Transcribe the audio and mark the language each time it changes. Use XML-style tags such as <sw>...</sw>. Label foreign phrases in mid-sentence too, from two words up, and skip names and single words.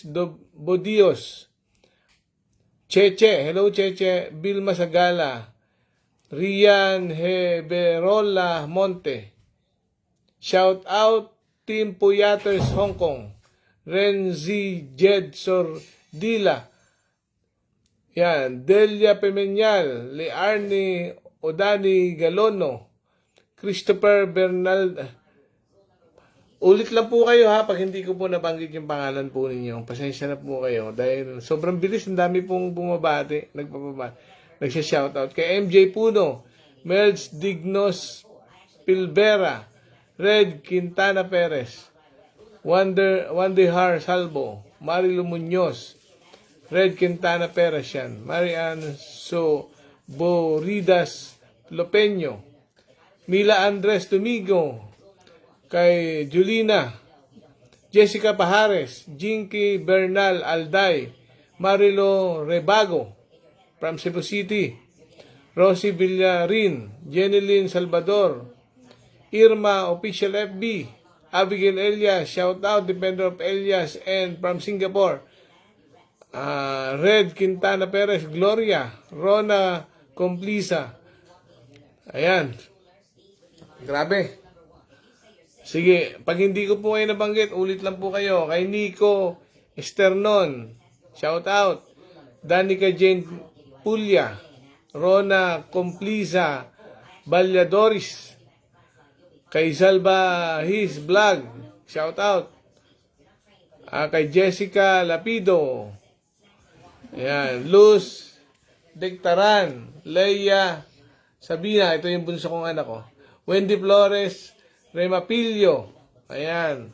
<tl>Bodios, Cheche, hello Cheche, Vilma Sagala, Rian Heberola Monte,</tl> <en>shout out,</en> <tl>Team Puyaters Hong Kong, Renzi Jed Sordila, yan, Delia Pimenal, Learny Odani Galono, Christopher Bernal. Ulit lang po kayo ha, pag hindi ko po nabanggit yung pangalan po ninyo. Pasensya na po kayo dahil sobrang bilis, ang dami pong bumabati, nagsha-shoutout. Kay MJ Puno, Melz Dignos Pilbera, Red Quintana Perez, Wandehar Salvo, Marilo Muñoz, Red Quintana Perez yan, Marian Boridas Lopeño, Mila Andres Domingo, kay Julina, Jessica Pajares, Jinky Bernal Alday, Marilo Rebago, from Cebu City, Rosie Villarin, Jeneline Salvador, Irma Official FB, Abigail Elias,</tl> <en>shout out,</en> <tl>Defender of Elias,</tl> <en>and from</en> <tl>Singapore, Red Quintana Perez, Gloria, Rona Complisa. Ayan. Grabe. Sige, pag hindi ko po kayo nabanggit, ulit lang po kayo. Kay Nico Esternon,</tl> <en>shout out.</en> <tl>Danica Jane Pulya, Rona Complisa, Balyadoris, kay Salva His Vlog,</tl> <en>shout out.</en> <tl>Kay Jessica Lapido, ayan, Luz Dictaran, Leia Sabina, ito yung bunso kong anak ko, Wendy Flores, Rema Pilio, ayan.</tl>